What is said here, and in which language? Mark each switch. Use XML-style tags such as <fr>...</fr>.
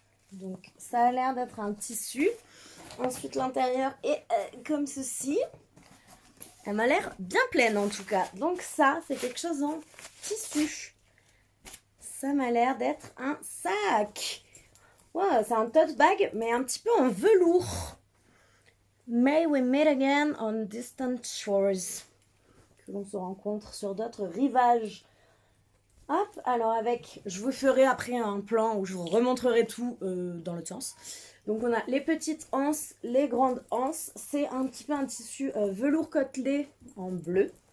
<fr>Donc, ça a l'air d'être un tissu. Ensuite, l'intérieur est comme ceci. Elle m'a l'air bien pleine en tout cas. Donc ça, c'est quelque chose en tissu. Ça m'a l'air d'être un sac. Wow, c'est un tote bag, mais un petit peu en velours.</fr> <en>May we meet again on distant shores.</en> <fr>Que l'on se rencontre sur d'autres rivages. Hop, alors avec, je vous ferai après un plan où je vous remontrerai tout dans l'autre sens. Donc on a les petites anses, les grandes anses. C'est un petit peu un tissu velours côtelé en bleu.</fr>